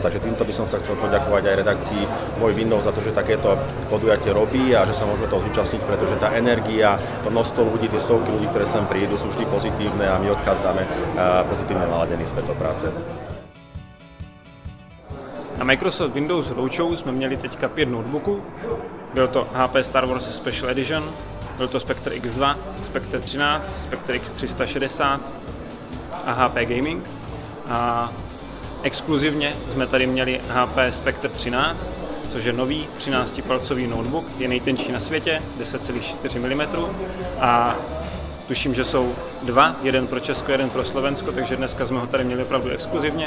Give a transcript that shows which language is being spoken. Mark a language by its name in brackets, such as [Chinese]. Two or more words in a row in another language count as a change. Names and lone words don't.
[Slovak] Takže týmto by som sa chcel poďakovať aj redakcii Môj Windows za to, že takéto podujatie robí a že sa môžeme toho zúčastniť, pretože tá energia, to množstvo ľudí, tie stovky ľudí, ktoré sem prídu, sú vždy pozitívne a my odchádzame pozitívne naladení späť do práce. [Czech] Na Microsoft Windows Roadshow jsme měli teďka 5 notebooků. Byl to HP Star Wars Special Edition, byl to Spectre X2, Spectre 13, Spectre X360 a HP Gaming. A exkluzivně jsme tady měli HP Spectre 13, což je nový 13-palcový notebook, je nejtenčí na světě, 10,4 mm a tuším, že jsou 2, jeden pro Česko, jeden pro Slovensko, takže dneska jsme ho tady měli opravdu exkluzivně.